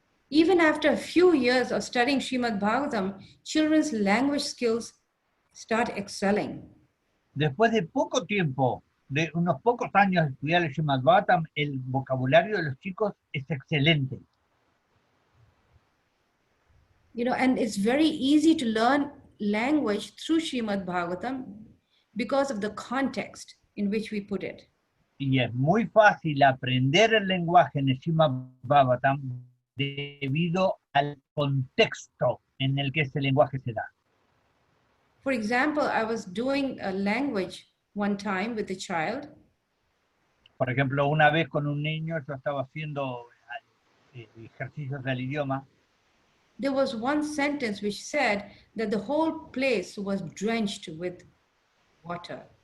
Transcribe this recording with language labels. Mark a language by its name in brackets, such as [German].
[English] Even after a few years of studying Srimad-bhagavatam, children's language skills start excelling. [Spanish] Después de poco tiempo, de unos pocos años de estudiar el Srimad-bhagavatam, el vocabulario de los chicos es excelente. [English] You know, and it's very easy to learn language through Srimad-bhagavatam because of the context in which we put it. [Spanish] Y es muy fácil aprender el lenguaje en el Srimad-bhagavatam debido al contexto en el que ese lenguaje se da. [English] For example, I was doing a language one time with a child, [Spanish] Por ejemplo, una vez con un niño yo estaba haciendo ejercicios del idioma. [English] there was one sentence which said that the whole place was drenched with water,